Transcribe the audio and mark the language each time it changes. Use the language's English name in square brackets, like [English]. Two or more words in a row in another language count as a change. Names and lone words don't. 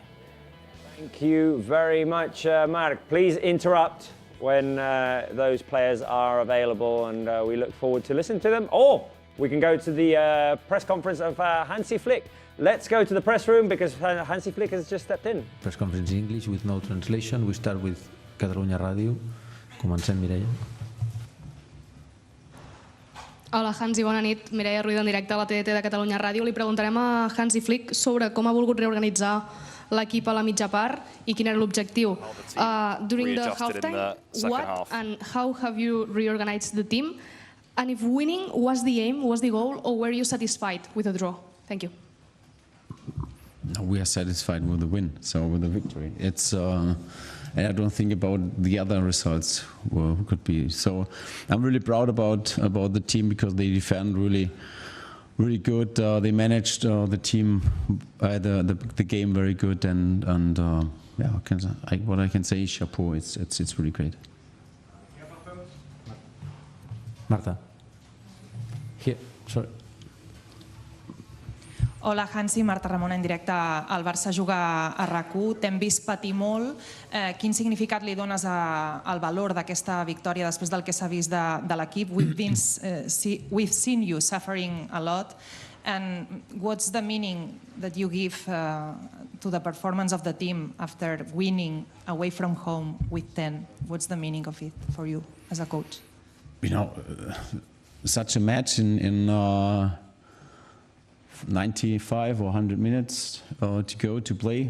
[English] Thank you very much, Marc. Please interrupt when those players are available, and we look forward to listening to them. Or we can go to the press conference of Hansi Flick. Let's go to the press room because Hansi Flick has just stepped in. Press conference in English with no translation. We start with Catalunya Radio. Comencem, Mireia. [Catalan] Hola, Hansi, bona nit. Mireia Ruiz en directe a la TDT de Catalunya Ràdio. Li preguntarem a Hansi Flick sobre com ha volgut reorganitzar l'equip a la mitja part i quin era l'objectiu. [English] During the halftime, what and how have you reorganized the team? And if winning was the aim, was the goal, or were you satisfied with a draw? Thank you. We are satisfied with the win, so with the victory. It's and I don't think about the other results who could be. So I'm really proud about the team because they defend really good. They managed the team, the game very good, and yeah, what I can say is chapeau. It's really great. Marta, here, sorry. [Catalan] Hola, Hansi, Marta Ramon en directe. El Barça juga a RAC1, t'hem vist patir molt. Quin significat li dones al valor d'aquesta victòria després del que s'ha vist de l'equip? [English] We've seen you suffering a lot. And what's the meaning that you give to the performance of the team after winning away from home with 10? What's the meaning of it for you as a coach? You know, such a match in 95 or 100 minutes to go to play.